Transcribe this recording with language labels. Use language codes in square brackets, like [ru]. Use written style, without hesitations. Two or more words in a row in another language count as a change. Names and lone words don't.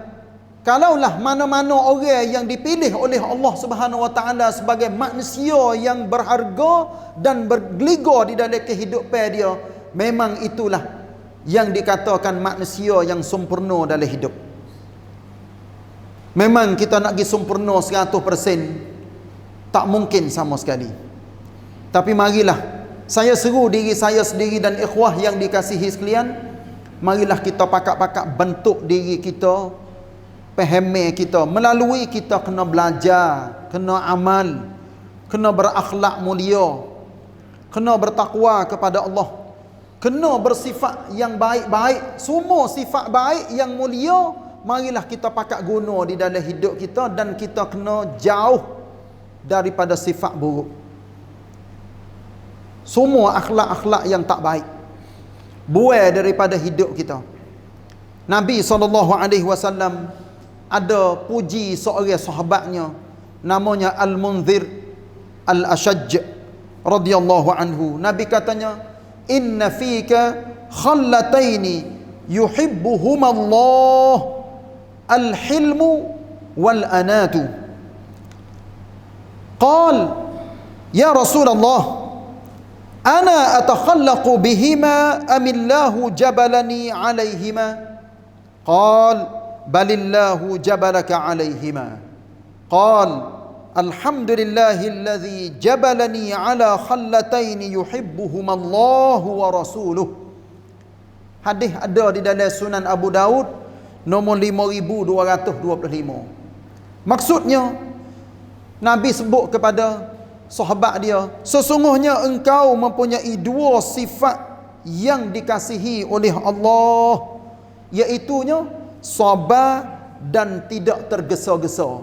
[ms] Kalaulah mana-mana orang yang dipilih oleh Allah [ar] سبحانه وتعالى [ms] sebagai manusia yang berharga dan bergeliga di dalam kehidupan dia, memang itulah yang dikatakan manusia yang sempurna dalam hidup. Memang kita nak pergi sempurna 100%, tak mungkin sama sekali. Tapi marilah saya seru diri saya sendiri dan ikhwah yang dikasihi sekalian, marilah kita pakak-pakak bentuk diri kita, fahami kita, melalui kita kena belajar, kena amal, kena berakhlak mulia, kena bertakwa kepada Allah, kena bersifat yang baik-baik, semua sifat baik yang mulia marilah kita pakak guna di dalam hidup kita, dan kita kena jauh daripada sifat buruk. Semua akhlak-akhlak yang tak baik buai daripada hidup kita. Nabi SAW ada puji seorang sahabatnya namanya Al-Munzir Al-Ashaj [ar] رضي الله عنه. [ms] Nabi katanya, [ar] إن فيك خلتين يحبهما الله الحلم والأناة. قال يا رسول الله أنا أتخلق بهما أم الله جبلني عليهما? قال بل الله جبلك عليهما. قال الحمد لله الذي جبلني على خلتين يحبهما الله ورسوله. [ms] Hadis ada di dalam Sunan Abu Daud nombor 5225. Maksudnya Nabi sebut kepada sahabat dia, sesungguhnya engkau mempunyai dua sifat yang dikasihi oleh Allah, iaitunya sabar dan tidak tergesa-gesa.